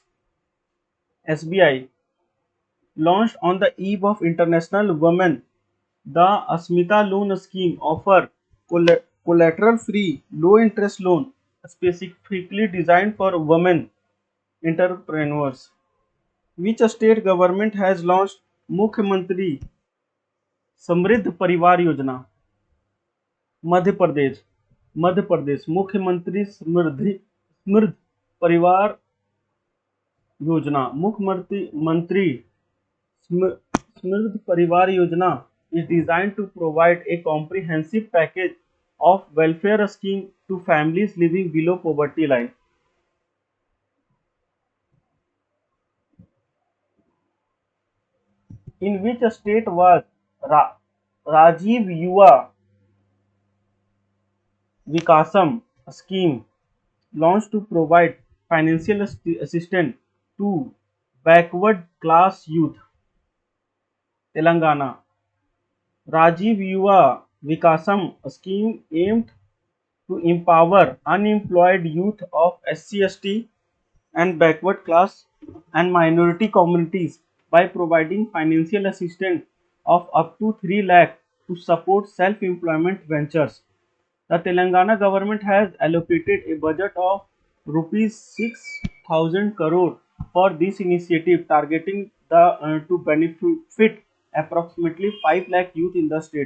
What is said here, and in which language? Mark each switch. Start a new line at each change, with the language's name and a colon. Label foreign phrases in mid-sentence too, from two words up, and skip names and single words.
English: SBI launched on the eve of International Women. The Asmita loan scheme offer collateral free low interest loan specifically designed for women entrepreneurs. Which state government has launched Mukhyamantri समृद्ध परिवार योजना?
Hindi: मध्य प्रदेश. मध्य प्रदेश मुख्यमंत्री समृद्ध परिवार योजना.
English: मुख्यमंत्री समृद्ध परिवार योजना is designed to provide a comprehensive package of welfare scheme to families living below poverty line. In which state was Rajiv Yuva Vikasam scheme launched to provide financial assistance to backward class youth? Telangana. Rajiv Yuva Vikasam scheme aimed to empower unemployed youth of SC/ST and backward class and minority communities by providing financial assistance of up to 3 lakh to support self-employment ventures. The Telangana government has allocated a budget of rupees 6,000 crore for this initiative, targeting to benefit approximately 5 lakh youth in the state.